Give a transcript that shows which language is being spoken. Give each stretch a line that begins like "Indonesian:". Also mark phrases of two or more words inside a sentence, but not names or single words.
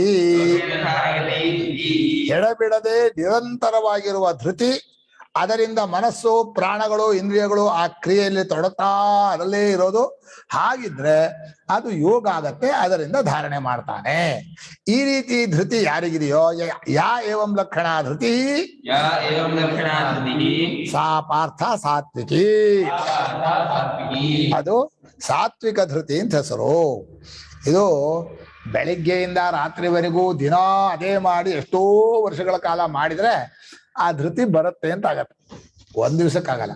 Kannada: ಎಡಬಿಡದೆ ನಿರಂತರವಾಗಿರುವ ಧೃತಿ ಅದರಿಂದ ಮನಸ್ಸು ಪ್ರಾಣಗಳು ಇಂದ್ರಿಯಗಳು ಆ ಕ್ರಿಯೆಯಲ್ಲಿ ತೊಡಗ್ತಾ ಅದರಲ್ಲೇ ಇರೋದು. ಹಾಗಿದ್ರೆ ಅದು ಯೋಗ ಆಗತ್ತೆ, ಅದರಿಂದ ಧಾರಣೆ ಮಾಡ್ತಾನೆ. ಈ ರೀತಿ ಧೃತಿ ಯಾರಿಗಿದೆಯೋ,
Sanskrit: ಯಾ ಏವಂ ಲಕ್ಷಣ ಧೃತಿ ಯಾ ಏವಂ ಲಕ್ಷಣ ಧೃತಿ ಸಾ ಪಾರ್ಥ ಸಾತ್ವಿಕಿ.
Kannada: ಅದು ಸಾತ್ವಿಕ ಧೃತಿ ಅಂತ ಹೆಸರು. ಇದು ಬೆಳಿಗ್ಗೆಯಿಂದ ರಾತ್ರಿವರೆಗೂ ದಿನ ಅದೇ ಮಾಡಿ ಎಷ್ಟೋ ವರ್ಷಗಳ ಕಾಲ ಮಾಡಿದ್ರೆ ಆ ಧೃತಿ ಬರುತ್ತೆ ಅಂತ ಆಗತ್ತೆ. ಒಂದ್ ದಿವ್ಸಕ್ಕಾಗಲ್ಲ.